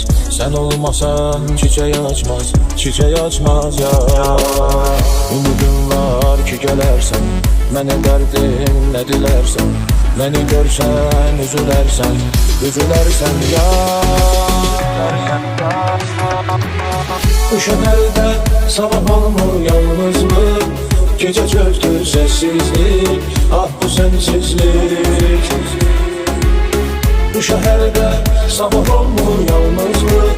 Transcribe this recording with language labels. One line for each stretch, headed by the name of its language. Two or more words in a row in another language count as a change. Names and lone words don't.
Azerbaijani: Sen olmasan çiçək açmaz, çiçək açmaz ya. Ümidin var ki gələrsən, mənə dərdin nə dilərsən. Məni görsən üzülərsən ya.
Turkish: Bu şehirde sabah olmur yalnızlık. Gece çöktü sessizlik, ah bu sensizlik. Bu şehirde sabah olmur yalnızlık.